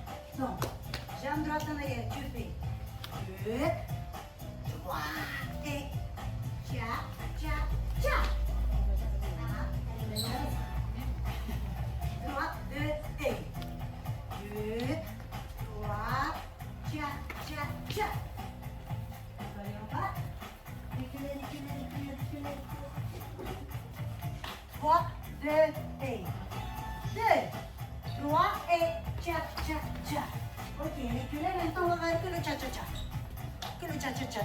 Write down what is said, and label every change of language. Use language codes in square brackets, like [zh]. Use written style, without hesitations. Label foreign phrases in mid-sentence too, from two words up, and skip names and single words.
[fr] Donc, jambe droite en arrière, tu fais 2, 3 et tcha, tcha, tcha. 3, 2 et 2, 3, tcha, tcha, tcha. Allez, on va. Reculez, reculez, reculez, reculez. 3, 2 et 2, 3 et tcha, tcha, tcha. Ok, reculez, maintenant on va faire que le tcha, tcha, tcha. Que le tcha, tcha, tcha.